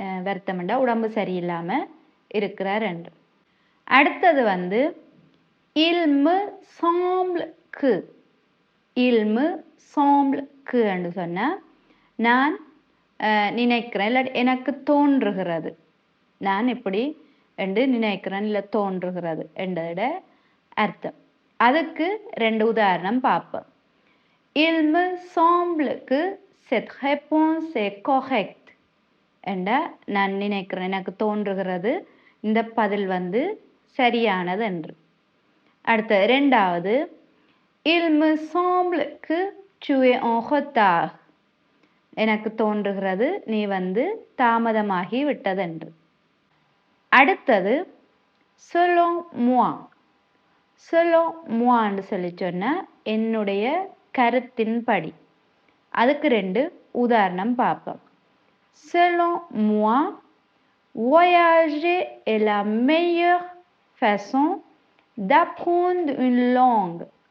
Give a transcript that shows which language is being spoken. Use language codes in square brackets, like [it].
[ta] வருத்தம் என்றால் உடம்பு சரியில்லாமல் இருக்கிறார் என்று. அடுத்தது [fr] il me semble que, il me semble que [ta] என்று சொன்னால் நான் நினைக்கிறேன் இல்லை எனக்கு தோன்றுகிறது, நான் இப்படி என்று நினைக்கிறேன் இல்லை தோன்றுகிறது என்றோட அர்த்தம். அதுக்கு 2 உதாரணம் பார்ப்போம். [fr] il me semble que cette réponse est correcte [ta] என்ற நான் நினைக்கிறேன் எனக்கு தோன்றுகிறது இந்த பதில் சரியானது என்று. அடுத்த ரெண்டாவது, [fr] il me semble que tu es en retard. [ta] எனக்கு தோன்றுகிறது நீ தாமதமாகி விட்டதென்று. அடுத்தது [fr] selon moi. selon moi [ta] ன்னு சொல்லி சொன்னா என்னுடைய கருத்தின்படி. அதுக்கு 2 உதாரணம் பார்ப்போம். [fr] selon moi, voyager est la meilleure façon d'apprendre une langue.